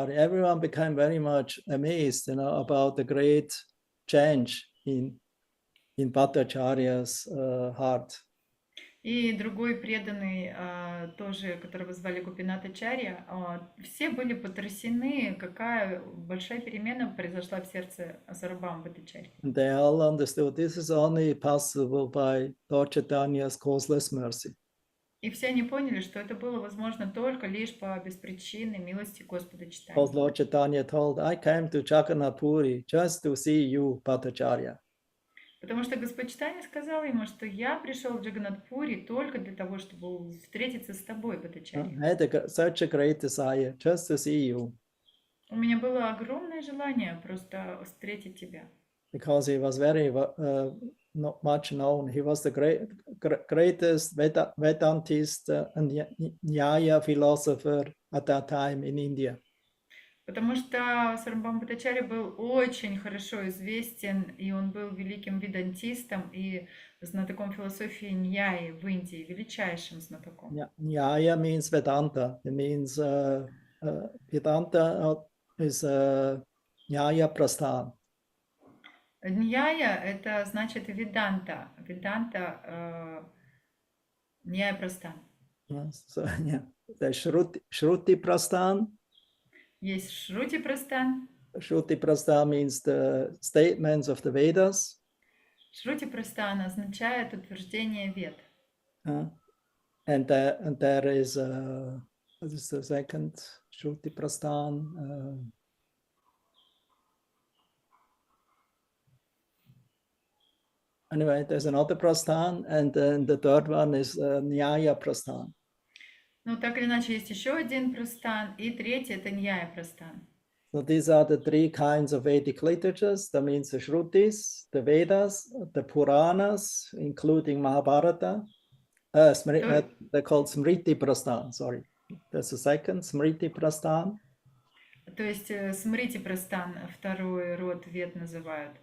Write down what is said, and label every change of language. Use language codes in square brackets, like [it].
[en] Everyone became very much amazed, about the great change in Bhattacharya's heart. [ru] И другой преданный, тоже, которого звали Гопинатачарья, все были потрясены, какая большая перемена произошла в сердце Сарвабхаума Бхаттачарьи. [en] They all understood this is only possible by Lord Chaitanya's causeless mercy. [ru] И все они поняли, что это было возможно только лишь по беспричинной милости Господа [en] Because [ru] Чайтаньи. [en] Lord Chaitanya told, I came to Jagannath Puri just to see you, Bhattacharya. [ru] Потому что Господь Чайтанья сказал ему, что я пришел в Джаганнатпури только для того, чтобы встретиться с тобой, [en] I [ru] Бхаттачарья. [en] had such a great desire just to see you. [ru] У меня было огромное желание просто встретить тебя. [en] Because he was very not much known. He was the greatest Vedantist and Nyaya philosopher at that time in India. [ru] Потому что Сарвабхаума Бхаттачарья был очень хорошо известен, и он был великим ведантистом и знатоком философии Ньяи в Индии, величайшим знатоком. [en] Nyaya means Vedanta. It means Vedanta is Nyaya Prasthan. [ru] Ньяя – это значит веданта. Веданта Ньяя Прастан. [en] So, yeah. The Shruti Prasthan. [ru] Есть Шрути Прастан. [en] Shruti Prasthan means the statements of the Vedas. [ru] Шрути Прастан означает утверждение вед. [en] And there is what is the second Shruti Prasthan? Anyway, there's another Prasthan, and then the third one is Nyaya Prasthan. [ru] Ну, так или иначе, есть еще один Прастан, и третий – это Ньяя Прастан. [en] So these are the three kinds of Vedic literatures. That means the Shrutis, the Vedas, the Puranas, including Mahabharata. They're called Smriti Prasthan, sorry. That's the second, Smriti Prasthan. [ru] То есть Смрити Прастан, второй род вед называют.